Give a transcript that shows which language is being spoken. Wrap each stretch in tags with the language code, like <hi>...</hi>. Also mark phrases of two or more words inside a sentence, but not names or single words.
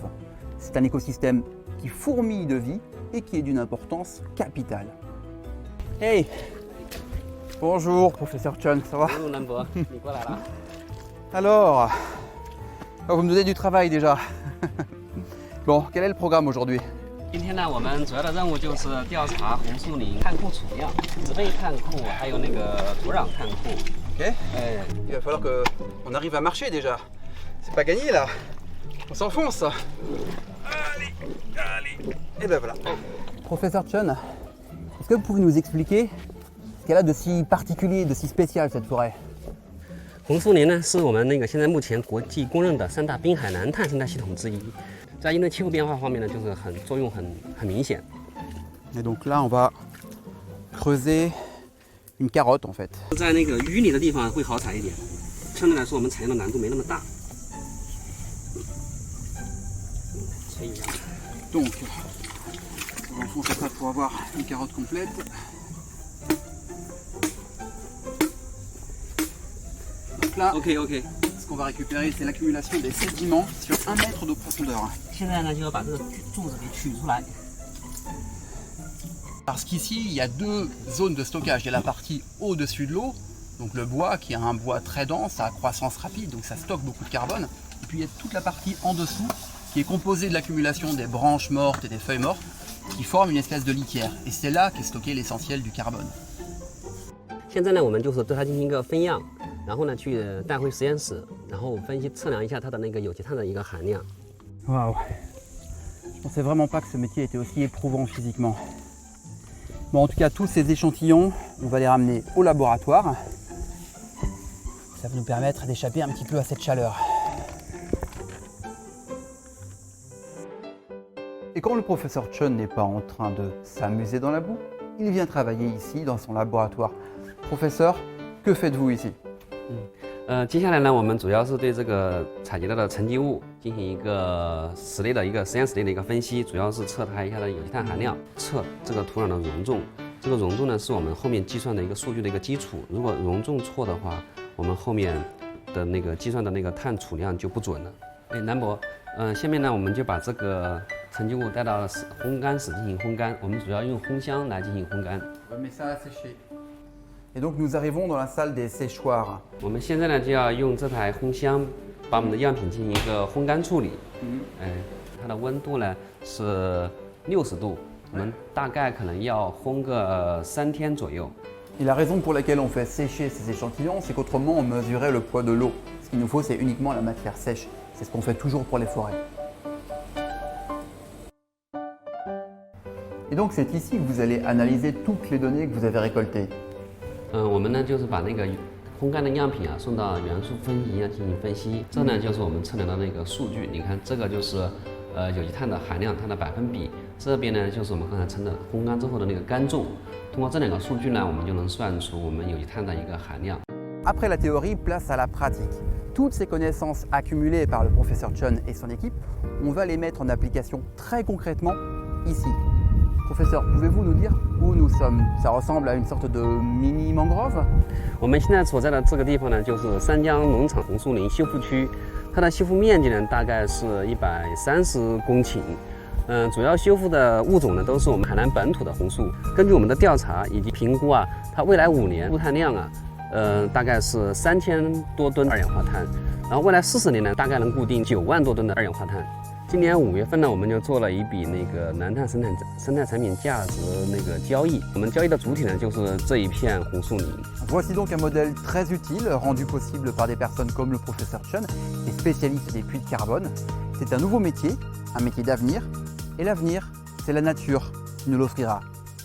<fr>C'est un écosystème qui fourmille de vie et qui est d'une importance capitale. Hey! Bonjour, professeur Chen, ça va? Bonjour Nambo, Alors, vous me donnez du travail déjà. Bon, quel est le programme aujourd'hui?</fr> <zh>今天呢，我们主要的任务就是调查红树林碳库储量、植被碳库，还有那个土壤碳库。</zh> <fr>Ok. Il va falloir qu'on arrive à marcher déjà. C'est pas gagné là. On s'enfonce. Allez, allez. Et ben voilà. Professeur Chen, est-ce que vous pouvez nous expliquer ce qu'elle a de si particulier, de si spécial cette forêt?</fr> <zh>红树林呢，是我们现在目前国际公认的3大滨海南碳生态系统之一。在因为气候变化方面呢，就是作用很明显。</zh> <fr>Et donc là, on va creuser une carotte en fait.</fr> <zh>在那个淤泥的地方会好采一点，相对来说我们采用的难度没那么大。可以呀。</zh> <fr>Donc, on enfonce après pour avoir une carotte complète. Donc là, OK。 ce qu'on va récupérer, c'est l'accumulation des sédiments sur 1 mètre de profondeur.</fr> <zh>现在呢，就要把这个柱子给取出来。</zh> <fr>Parce qu'ici, il y a 2 zones de stockage. Il y a la partie au-dessus de l'eau, donc le bois, qui est un bois très dense, à croissance rapide, donc ça stocke beaucoup de carbone. Et puis il y a toute la partie en dessous, qui est composée de l'accumulation des branches mortes et des feuilles mortes, qui forment une espèce de litière. Et c'est là qu'est stocké l'essentiel du carbone.</fr> <zh>现在呢，我们就是对它进行一个分样，然后呢去带回实验室，然后分析测量一下它的那个有机碳的一个含量。</zh> <fr>Waouh! Je pensais vraiment pas que ce métier était aussi éprouvant physiquement. Bon, en tout cas, tous ces échantillons, on va les ramener au laboratoire. Ça va nous permettre d'échapper un petit peu à cette chaleur. Et quand le professeur Chen n'est pas en train de s'amuser dans la boue, il vient travailler ici dans son laboratoire. Professeur, que faites-vous ici?</fr> <zh>接下来呢，我们主要是对这个采集到的沉积物进行一个实验室内的一个分析，主要是测它一下的有机碳含量，测这个土壤的容重。这个容重呢，是我们后面计算的一个数据的一个基础。如果容重错的话，我们后面的那个计算的那个碳储量就不准了。哎，南博，下面呢，我们就把这个沉积物带到烘干室进行烘干。我们主要用烘箱来进行烘干。</zh> <fr>Et donc nous arrivons dans la salle des séchoirs.</fr> <zh>我们现在呢就要用这台烘箱把我们的样品进行一个烘干处理。它的温度呢是60度，我们大概可能要烘个3天左右。</zh> <fr>Et la raison pour laquelle on fait sécher ces échantillons, c'est qu'autrement on mesurait le poids de l'eau. Ce qu'il nous faut, c'est uniquement la matière sèche. C'est ce qu'on fait toujours pour les forêts. Et donc c'est ici que vous allez analyser toutes les données que vous avez récoltées.</fr> <zh>我们呢就是把那个烘干的样品啊送到元素分析仪进行分析，这呢就是我们测量的那个数据。你看这个就是有机碳的含量，它的百分比。这边呢就是我们刚才称的烘干之后的那个干重。通过这2个数据呢，我们就能算出我们有机碳的一个含量。</zh> <fr>Après la théorie, place à la pratique. Toutes ces connaissances accumulées par le professeur Chen et son équipe, on va les mettre en application très concrètement ici. Professeur, pouvez-vous nous dire où nous sommes? Ça ressemble à une sorte de mini mangrove.</fr> <zh>我们现在所在的这个地方呢，就是三江农场红树林修复区，它的修复面积呢大概是130公顷。主要修复的物种呢都是我们海南本土的红树。根据我们的调查以及评估啊，它未来5年固碳量啊，大概是3000多吨二氧化碳，然后未来40年呢，大概能固定9万多吨的二氧化碳。今年5月份呢，我们就做了一笔那个南碳生态产品价值那个交易。我们交易的主体呢，就是这一片红树林。</zh> <fr>Voici donc un modèle très utile, rendu possible par des personnes comme le professeur Chen, des spécialistes des puits de carbone. C'est un nouveau métier, un métier d'avenir. Et l'avenir, c'est la nature qui nous l'offrira.</fr>